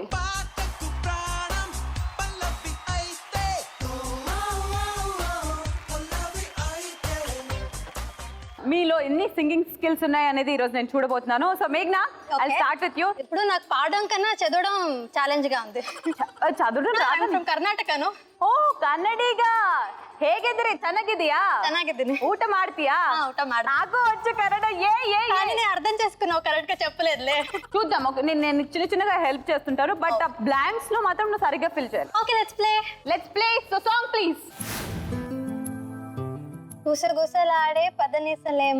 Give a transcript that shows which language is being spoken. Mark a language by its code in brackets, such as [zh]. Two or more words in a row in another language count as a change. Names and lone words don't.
[te] మీలో ఎన్ని సింగింగ్ స్కిల్స్ ఉన్నాయి అనేది ఈ రోజు నేను చూడబోతున్నాను. [en] So Meghna, I start with you. [te] ఇప్పుడు నాకు పాడడం కన్నా చదవడం ఛాలెంజ్ గా ఉంది. చదవడం రాదు. ఫ్రమ్ కర్ణాటకను. [kn] ಓ ಕನ್ನಡಿಗ. ಹೇಗಿದ್ರಿ? ಚೆನ್ನಾಗಿದೀಯಾ? ಚೆನ್ನಾಗಿದ್ದೀನಿ. ಊಟ ಮಾಡ್ತೀಯಾ? ಊಟ ಮಾಡ್ತೀನಿ. [te] నాకు వచ్చు కన్నడ. కానీ నేను అర్థం చేసుకున్నావు, కరెక్ట్ గా చెప్పలేదులే. చూద్దాం, నేను చిన్నగా హెల్ప్ చేస్తుంటాను, బట్ ఆ బ్లాంక్స్ లో మాత్రం నువ్వు సరిగ్గా ఫిల్ చేయాలి. [en] Okay, let's play. So song please. [te] గుసగుసలాడే పదనిసలేమో.